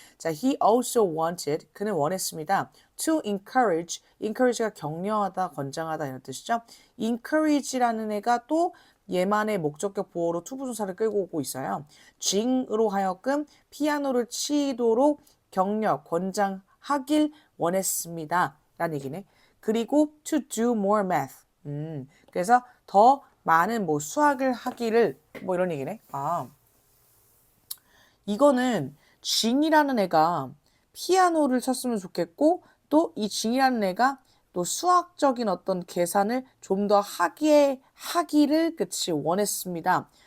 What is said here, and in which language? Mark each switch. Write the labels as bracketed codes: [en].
[ko] 자, [en] he also wanted, [ko] 그는 원했습니다. to encourage가 격려하다, 권장하다 이런 뜻이죠. encourage라는 애가 또 얘만의 목적격 보호로 to 부정사를 끌고 오고 있어요. 징으로 하여금 피아노를 치도록 격려, 권장하길 원했습니다. 라는 얘기네. 그리고 [en] to do more math. [ko] 그래서 더 많은 뭐 수학을 하기를 뭐 이런 얘기네. 이거는 징이라는 애가 피아노를 쳤으면 좋겠고 또 이 징이라는 애가 또 수학적인 어떤 계산을 좀 더 하기를 그치 원했습니다.